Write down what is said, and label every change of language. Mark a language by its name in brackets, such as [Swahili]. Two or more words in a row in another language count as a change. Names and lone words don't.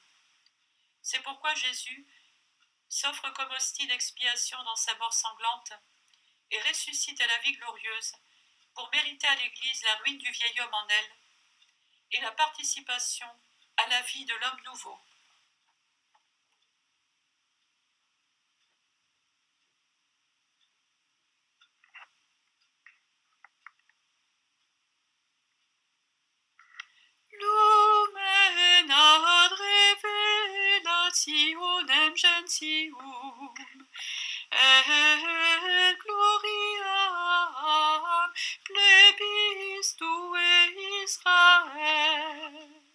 [French] C'est pourquoi Jésus s'offre comme hostie d'expiation dans sa mort sanglante et ressuscite à la vie glorieuse pour mériter à l'Église la ruine du vieil homme en elle et la participation à la vie de l'homme nouveau. [Latin] Lumen ad revelationem gentium et gloriam plebis tue Israel.